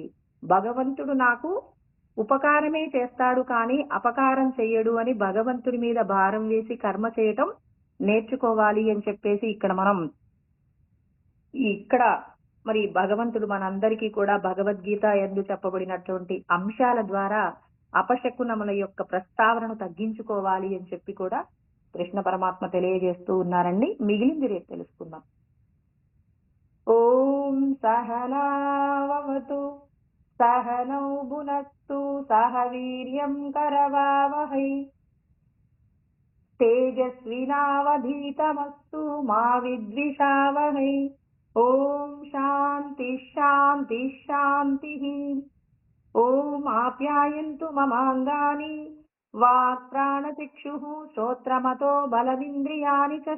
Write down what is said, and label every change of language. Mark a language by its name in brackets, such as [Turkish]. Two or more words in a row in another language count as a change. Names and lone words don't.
[Telugu] భగవంతుడు నాకు ఉపకారమే చేస్తాడు కానీ అపకారం చెయ్యడు అని భగవంతుడి మీద భారం వేసి కర్మ చేయటం నేర్చుకోవాలి అని చెప్పేసి ఇక్కడ మరి భగవంతుడు మనందరికీ కూడా భగవద్గీత యందు చెప్పబడినటువంటి అంశాల ద్వారా అపశకునముల యొక్క ప్రస్తావనను తగ్గించుకోవాలి అని చెప్పి కూడా కృష్ణ పరమాత్మ తెలియజేస్తూ ఉన్నారండి. మిగిలింది రేపు తెలుసుకుందాం. [Sanskrit] ఓం సహనావతు सहनौ भुनक्तु सह वीर्यं करवावहै तेजस्विनावधीतमस्तु मा विद्विषावहै ॐ शान्ति शान्ति शान्तिः ॐ आप्यायन्तु ममाङ्गानि वाक्प्राणचक्षुः श्रोत्रमतो बलमिन्द्रियाणि च